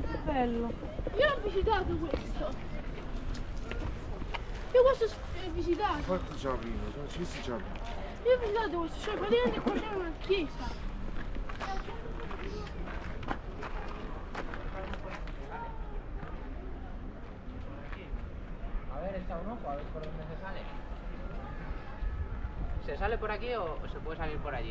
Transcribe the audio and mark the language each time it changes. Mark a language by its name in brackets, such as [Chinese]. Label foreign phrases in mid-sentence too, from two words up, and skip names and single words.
[Italian] bello. Io l'ho visitato questo. Io questo ho visitato. Infatti già prima, ci si già prima. Io ho visitato questo, cioè praticamente qua c'era una chiesa. [Spanish] A ver, echa un ojo, a ver por dónde se sale. ¿Se sale por aquí o se puede salir por allí?